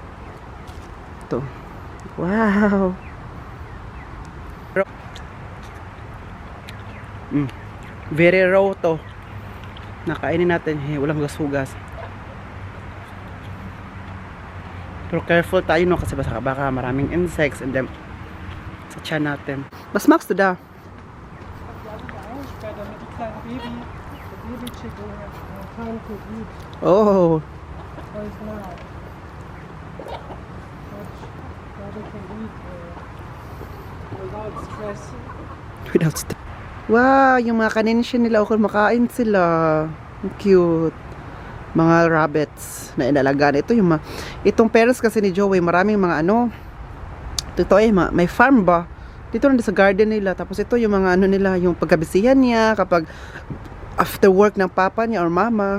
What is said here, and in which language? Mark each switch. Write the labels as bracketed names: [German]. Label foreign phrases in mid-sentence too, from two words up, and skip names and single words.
[Filipino] Ito. Wow. [English] Very raw [Filipino] to. Nakainin natin, walang hugas-hugas. Pero careful tayo no, kasi baka maraming insects [English] and then [Filipino] sa tiyan natin. Mas max to da. [German] Später mit dem kleinen Baby, der Baby-Chicken hat [English] time to eat. Oh, Right now. But they can eat without stress. without step. [Filipino] Wow, yung mga kaninsya nila, okay, makain sila. Ang cute. Mga rabbits na inalagaan. Ito yung itong parents kasi ni Joey, maraming mga ano, ito may farm ba? Dito na sa garden nila. Tapos ito yung mga ano nila, yung pagkabisihan niya kapag [English] after work [Filipino] ng papa niya or mama.